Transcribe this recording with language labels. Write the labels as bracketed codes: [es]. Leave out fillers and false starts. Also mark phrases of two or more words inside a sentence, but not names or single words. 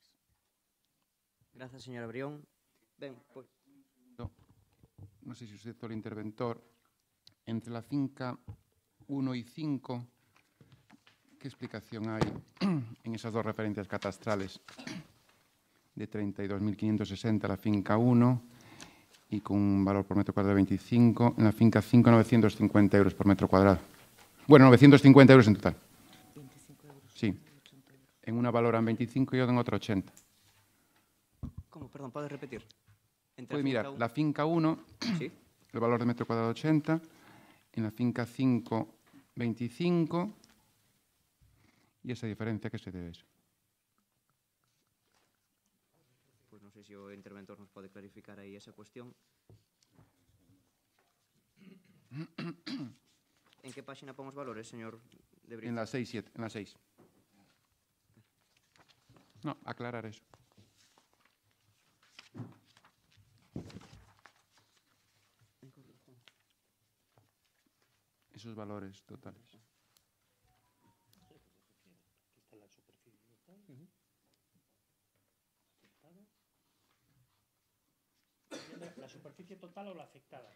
[gl] Grazas, señora Brión. Ben, pois... Non sei se o sector interventor, [es] entre la finca 1 e 5, [gl] que explicación hai [es] en esas dos referencias catastrales de 32.560 la finca 1 y con un valor por metro cuadrado de 25. En la finca 5, 950 euros por metro cuadrado. Bueno, 950 euros en total. 25 euros. Sí. En una valoran 25 y en otra 80. ¿Cómo? Perdón, ¿puedes repetir? Puedes mirar, la finca 1, ¿Sí? el valor de metro cuadrado 80. En la finca 5, 25. ¿Y esa diferencia qué se debe a eso? [gl] Pois non sei se o interventor nos pode clarificar aí esa cuestión. En que páxina pon os valores, señor de Brito? [es] En la 6, 7, en la 6. No, aclarar eso. Esos valores totales. ¿La superficie total o la afectada?